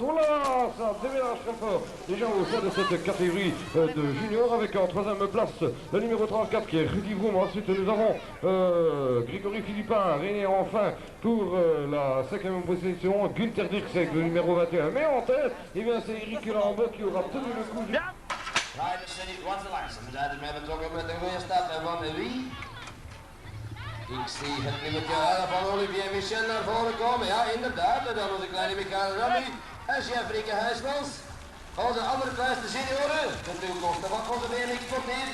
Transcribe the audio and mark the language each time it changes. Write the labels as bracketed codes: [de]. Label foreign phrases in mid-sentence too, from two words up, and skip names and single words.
[fr] Oh là, ça déménage très fort. Déjà au sein de cette catégorie de juniors avec en troisième place le numéro 34 qui est Rudy Broom. Ensuite nous avons Grégory Philippin, René enfin pour la 5e position, Günther Dix avec le numéro 21. Mais en tête, eh bien c'est Eric Lambeau qui aura tenu le coup. [nl] Rijders zijn niet wat te langzaam. We zijn ermee betrokken met de goede start van wie? Ik zie het nummertje 11 van Olivier Michel naar voren komen. Ja, inderdaad. Dan onze kleine Michael Ramy en Jeffrey Huismans. Onze andere kleinste senioren. De toekomst van onze Benedict Portier.